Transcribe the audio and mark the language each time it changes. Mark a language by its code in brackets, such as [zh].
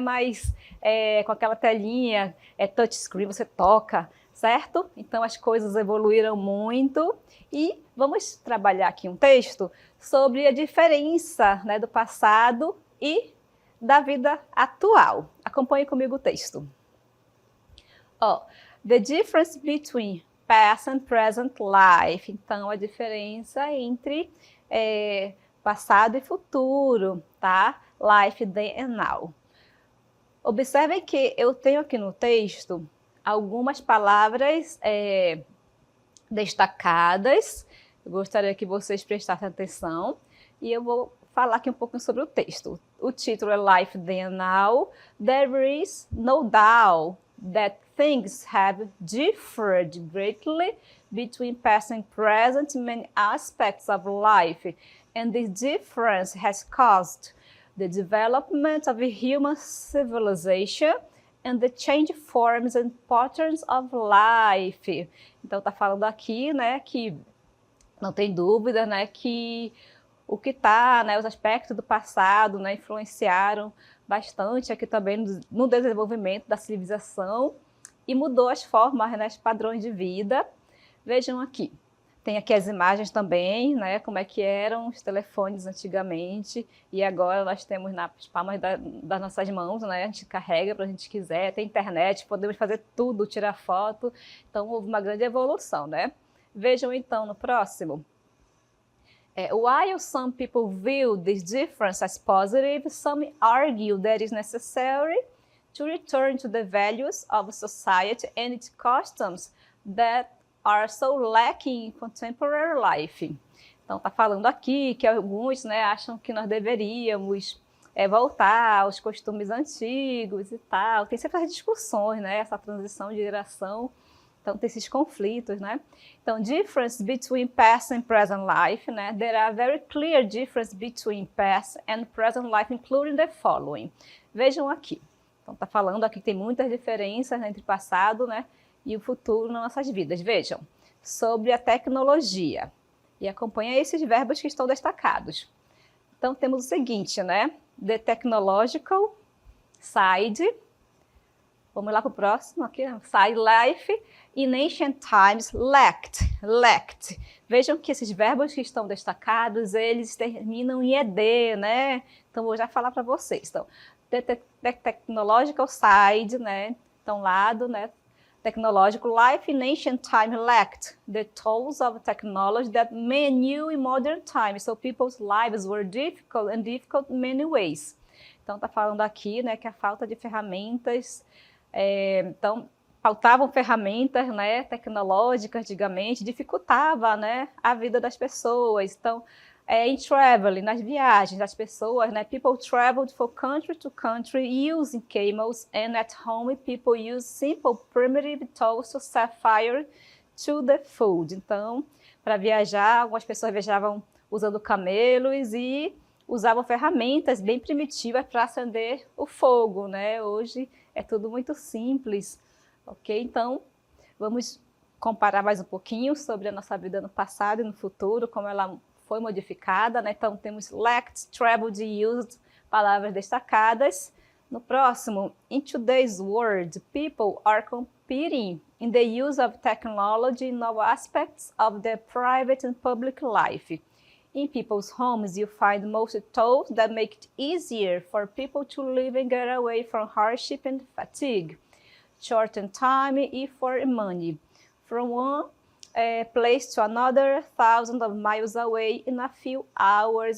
[pt] Mas com aquela telinha, touchscreen, você toca, certo? Então as coisas evoluíram muito e vamos trabalhar aqui um texto sobre a diferença, né, do passado e da vida atual. Acompanhe comigo o texto. [en] The difference between past and present life. [pt] Então, a diferença entre passado e futuro, tá? Life, then and now. Observem que eu tenho aqui no texto algumas palavras destacadas. Eu gostaria que vocês prestassem atenção e eu vou falar aqui um pouco sobre o texto. O título é Life Then and Now. [en] There is no doubt that things have differed greatly between past and present in many aspects of life, and this difference has caused the development of human civilization and the change forms and patterns of life. [pt] Então está falando aqui, né, que não tem dúvida, né, que o que está, né, os aspectos do passado, né, influenciaram bastante aqui também no desenvolvimento da civilização e mudou as formas, né, os padrões de vida. Vejam aqui. Tem aqui as imagens também, né, como é que eram os telefones antigamente e agora nós temos nas palmas das nossas mãos, né, a gente carrega para a gente quiser, tem internet, podemos fazer tudo, tirar foto, então houve uma grande evolução, né? Vejam então no próximo. [en] While some people view this difference as positive, some argue that it is necessary to return to the values of society and its customs that are so lacking in contemporary life. [pt] Então, está falando aqui que alguns, né, acham que nós deveríamos voltar aos costumes antigos e tal. Tem sempre as discussões, né, essa transição de geração. Então, tem esses conflitos, né? [en] Então, difference between past and present life, né? There are very clear difference between past and present life, including the following. [pt] Vejam aqui. Então, está falando aqui que tem muitas diferenças, né, entre passado, né, e o futuro nas nossas vidas. Vejam, sobre a tecnologia. E acompanha esses verbos que estão destacados. Então, temos o seguinte, né? The technological side. Vamos lá para o próximo, aqui, side life. [en] In ancient times, lacked. [pt] Vejam que esses verbos que estão destacados, eles terminam em ed, né? Então, vou já falar para vocês. Então, the technological side, né? Então, lado, né? [en] Technological life in ancient time lacked the tools of technology that men knew in modern times. So people's lives were difficult in many ways. [pt] Então, está falando aqui, né, que a falta de ferramentas, então, faltavam ferramentas, né, tecnológicas antigamente, dificultava, né, a vida das pessoas. Então, In traveling, nas viagens, as pessoas, né? [en] People traveled from country to country using camels, and at home people use simple primitive tools to set fire to the food. [pt] Então, para viajar, algumas pessoas viajavam usando camelos e usavam ferramentas bem primitivas para acender o fogo, né? Hoje é tudo muito simples, ok? Então, vamos comparar mais um pouquinho sobre a nossa vida no passado e no futuro, como ela foi modificada, né? Então, temos lacked, traveled e used, palavras destacadas. [en] No próximo, in today's world, people are competing in the use of technology in all aspects of their private and public life. In people's homes, you find most tools that make it easier for people to live and get away from hardship and fatigue, shorten time and for money, from one place to another, thousands of miles away in a few hours.